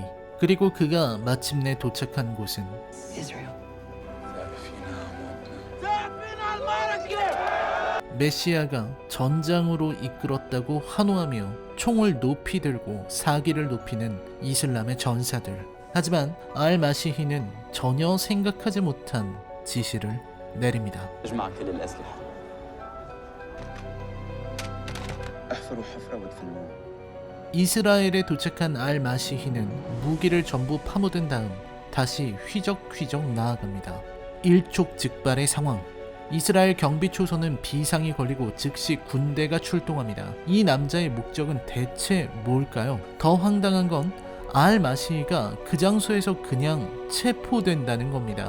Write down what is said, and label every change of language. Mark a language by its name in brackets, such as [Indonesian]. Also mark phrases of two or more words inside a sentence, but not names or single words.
[Korean] 그리고 그가 마침내 도착한 곳은 메시아가 전장으로 이끌었다고 환호하며 총을 높이 들고 사기를 높이는 이슬람의 전사들. 하지만 알마시히는 전혀 생각하지 못한 지시를 내립니다. [Arabic] اجمع كل الأسلحة احفروا حفرة وادفنوه. [Korean] 이스라엘에 도착한 알마시히는 무기를 전부 파묻은 다음 다시 휘적휘적 나아갑니다. 일촉즉발의 상황. 이스라엘 경비 초소는 비상이 걸리고 즉시 군대가 출동합니다. 이 남자의 목적은 대체 뭘까요? 더 황당한 건 알마시히가 그 장소에서 그냥 체포된다는 겁니다.